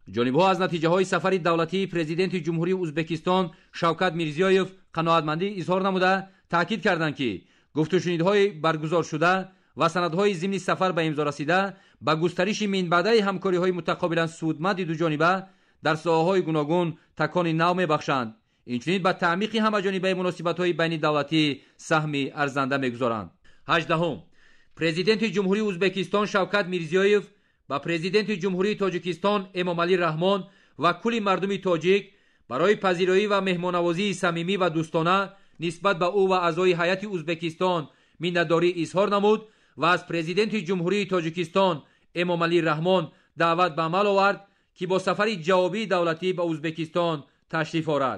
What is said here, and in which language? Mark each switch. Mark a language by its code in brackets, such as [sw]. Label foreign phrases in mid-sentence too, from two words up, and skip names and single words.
[fa] جانب‌ها از نتیجه‌های سفر دولتی پرزیدنت جمهوری ازبکستان شوکت میرزیویف قناعتمندی اظهار نموده تاکید کردند که گفت و شنودهای برگزار شده و سندهای ضمن سفر به امضا رسیده با گسترش منبع همکاری‌های متقابلا سودمند دو جانبه در ساحه‌های گوناگون تکان نو می‌بخشند. [tg] инчунин ба таъмиқи ҳамаҷонибаи муносибатҳои байнидавлатӣ саҳми арзанда мегузоранд. 18. президенти ҷумҳурии ӯзбекистон Шавкат Мирзиёев ба президенти ҷумҳурии Тоҷикистон Эмомалӣ Раҳмон ва кулли мардуми тоҷик барои пазироӣ ва меҳмоннавозии самимӣ ва дӯстона нисбат ба ӯ ва аъзои ҳайати Ӯзбекистон миннатдорӣ изҳор намуд ва аз президенти ҷумҳурии Тоҷикистон Эмомалӣ Раҳмон даъват ба амал овард ки бо сафари ҷавобии давлатӣ ба Ӯзбекистон ташриф орад.